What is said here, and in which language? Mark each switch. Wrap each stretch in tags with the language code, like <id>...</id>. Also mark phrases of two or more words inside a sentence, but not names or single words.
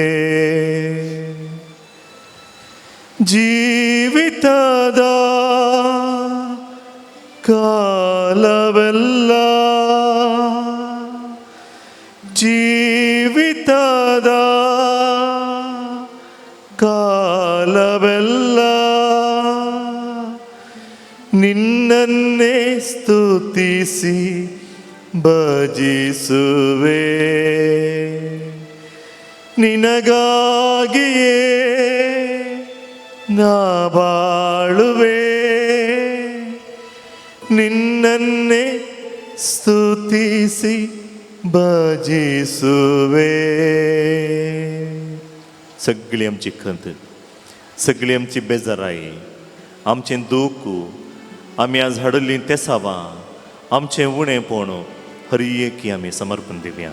<kn>ಜೀವಿತದ ಕಾಲವೆಲ್ಲ ಜೀವಿತದ ಕಾಲವೆಲ್ಲ ನಿನ್ನನ್ನೇ ಸ್ತುತಿಸಿ ಭಜಿಸುವೆ. ನಿನಗಾಗಿಯೇ ನಾ ಬಾಳುವೆ, ನಿನ್ನನ್ನೇ ಸ್ತುತಿಸಿ भजिसुवे.</kn> <kok>सगळी आमची खंत, सगळी आमची बेजाराई, आमचें दूख आमी आज हाडली तें सावा, आमचें उणेंपण हर एकी आमी समर्पण दिवया.</kok>